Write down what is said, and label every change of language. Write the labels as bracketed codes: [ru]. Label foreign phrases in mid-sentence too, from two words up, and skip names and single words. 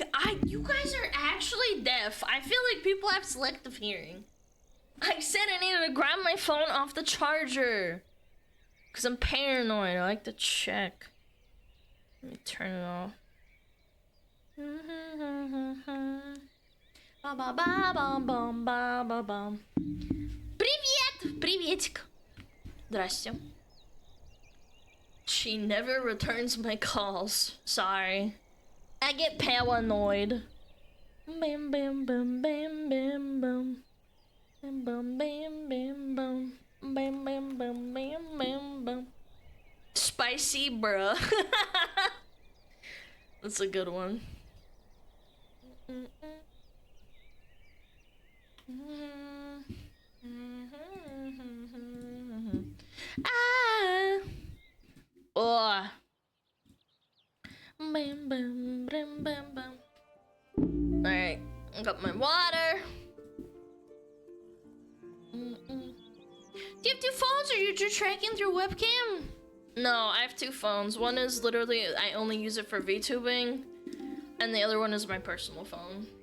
[en] You guys are actually deaf. I feel like people have selective hearing. I said I needed to grab my phone off the charger. Cause I'm paranoid. I like to check. Let me turn it off. Ba ba ba bum bum ba ba bum. [ru] Привет! Приветик. Здрасте. [en] She never returns my calls. Sorry. I get paranoid. Bam bam bam bam bam bam. Bam bam bam bam bam. Bam bam bam bam bam bam. Spicy, bruh. That's a good one. Ah. Oh. Bam bam bam bam bam. Alright, I got my water. Do you have two phones or are you just tracking through webcam? No, I have two phones. One is literally, I only use it for VTubing, and the other one is my personal phone.